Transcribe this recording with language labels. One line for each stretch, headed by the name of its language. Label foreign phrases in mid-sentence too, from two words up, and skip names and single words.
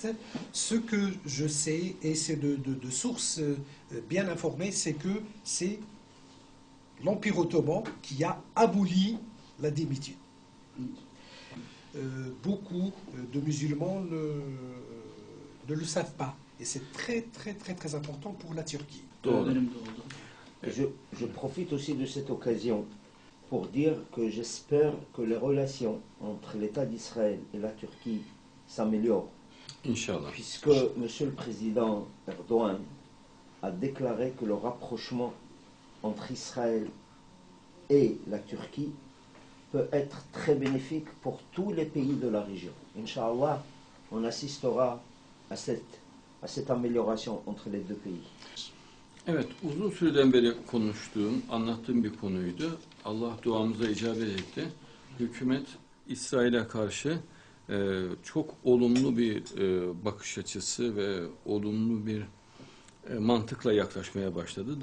French: Ce que je sais, et c'est de sources bien informées, c'est que c'est l'Empire ottoman qui a aboli la démitude. Beaucoup de musulmans ne le savent pas. Et c'est très, très, très, très important pour la Turquie.
Turkish: Doğru dönemde oldu.
French: Et je profite aussi de cette occasion pour dire que j'espère que les relations entre l'État d'Israël et la Turquie s'améliorent.
Turkish: İnşallah.
French: Puisque Monsieur le Président Erdogan a déclaré que le rapprochement entre Israël et la Turquie peut être très bénéfique pour tous les pays de la région. Inch'Allah, on assistera à cette amélioration entre les deux pays.
Turkish: Evet, uzun süreden beri konuştuğum, anlattığım bir konuydu. Allah duamıza icabet etti. Hükümet İsrail'e karşı çok olumlu bir bakış açısı ve olumlu bir mantıkla yaklaşmaya başladı.